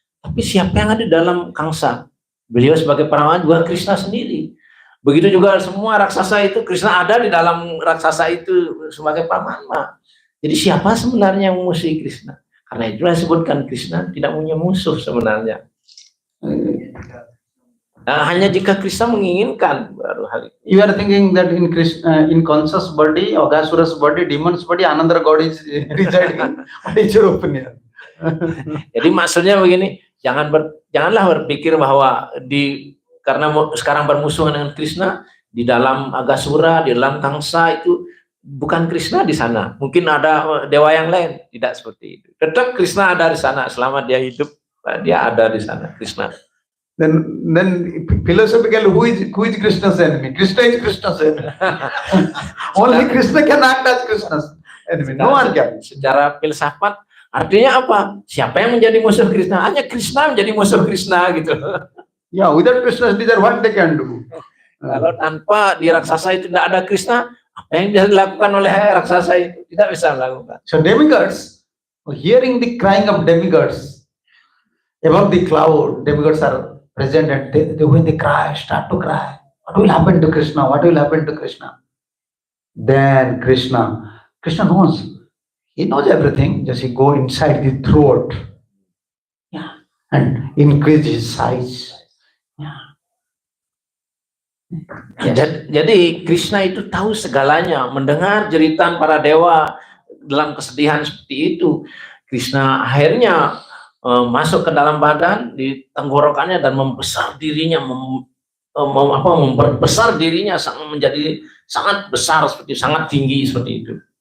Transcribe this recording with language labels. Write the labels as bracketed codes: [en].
[id] Tapi siapa yang ada dalam Kamsa? Beliau sebagai perawan juga Krishna sendiri. Begitu juga semua raksasa itu, Krishna ada di dalam raksasa itu sebagai Paramatma. Jadi siapa sebenarnya yang memusuhi Krishna? Karena itulah disebutkan Krishna tidak punya musuh sebenarnya. Nah, hanya jika Krishna menginginkan baru hal itu. [en] You are thinking that in Krishna, in Kansa's body, Aghasura's body, demon's body, another god is residing. What is your opinion? [id] Jadi maksudnya begini, janganlah berpikir bahwa karena sekarang bermusuhan dengan Krishna, di dalam Aghasura, di dalam Kamsa itu bukan Krishna di sana. Mungkin ada dewa yang lain, tidak seperti itu. Tetap Krishna ada di sana selama dia hidup, dia ada di sana, Krishna. [en] Then philosophically, who is Krishna's enemy? Krishna is Krishna's enemy. Only Krishna can act as Krishna's enemy. No one can. [id] Secara filsafat artinya apa? Siapa yang menjadi musuh Krishna? Hanya Krishna menjadi musuh Krishna gitu. [en] Yeah, without Krishna's desire, what they can do? [id] Kalau tanpa di raksasa itu tidak ada Krishna, apa yang bisa dilakukan oleh raksasa itu? Tidak bisa melakukan. [en] So demigods, hearing the crying of demigods above the cloud, demigods are present, and when they cry, start to cry. What will happen to Krishna? What will happen to Krishna? Then Krishna knows. He knows everything. Just he go inside the throat, yeah, and increase his size. Yeah. Yes. [id] Jadi Krishna itu tahu segalanya, mendengar jeritan para dewa dalam kesedihan seperti itu. Krishna akhirnya masuk ke dalam badan, di tenggorokannya, dan membesar dirinya, memperbesar dirinya menjadi sangat besar, sangat tinggi seperti itu.